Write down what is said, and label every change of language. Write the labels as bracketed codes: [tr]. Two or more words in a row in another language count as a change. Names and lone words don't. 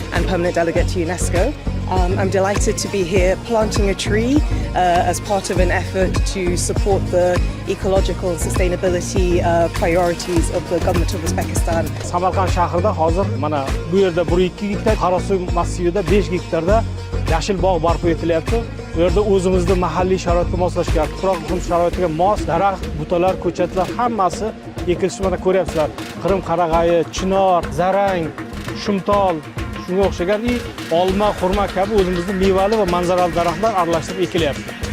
[en] permanent delegate to UNESCO. I'm delighted to be here planting a tree as part of an effort to support the ecological and sustainability priorities of the government of Uzbekistan. [uz] Samarqand shahrida hozir mana bu yerda 1-2 gektar, Qarasuv massivida 5 gektarda yashil bog' barpo etilyapti. Bu yerda o'zimizning mahalliy sharoitga moslashgan, tuproq sharoitiga mos daraxt, butalar, ko'chatlar hammasi ekilishi mana ko'ryapsizlar. Qirim qarag'ayi, chinor, zarang, shumtol, shunga o'xshagan olma, xurma kabi o'zimizning mevali va manzarali daraxtlar aralashtirib ekilyapti.